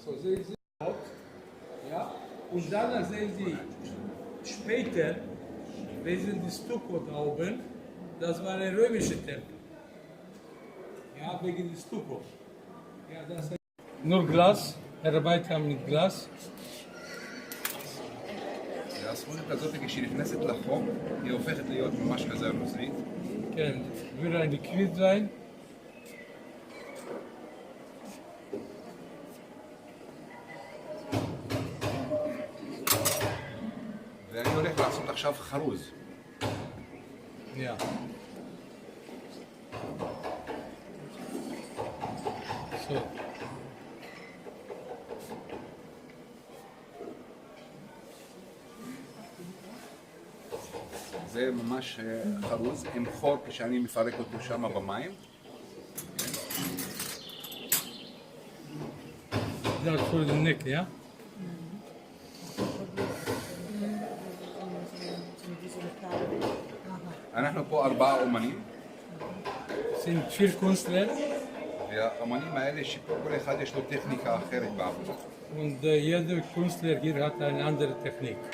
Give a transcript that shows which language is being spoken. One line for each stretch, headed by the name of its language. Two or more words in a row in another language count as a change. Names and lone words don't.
German: So, sehen Sie, ja, und dann sehen Sie später, wir sind die Stucco da oben, das war ein römischer Tempel. Ja, wegen des Stucco. Ja, das nur Glas, Arbeiter mit Glas.
Hebrew: הספונית הזאת, כשהיא נכנסת לחום, היא הופכת להיות ממש כזה נוזלית. כן,
German: würde ein Liquid sein.
Hebrew: ואני הולך לעשות עכשיו חרוז.
German: Ja. So.
Hebrew: זה ממש חרוז עם חור כשאני מפרק אותו שם במים.
English: that for the neck, yeah?
Hebrew: אנחנו פה 4 אומנים,
German: Sind 4 Künstler
Hebrew: והאומנים האלה שפה כל אחד יש לו טכניקה אחרת בעבודה.
German: und jeder Künstler hier hat eine andere Technik.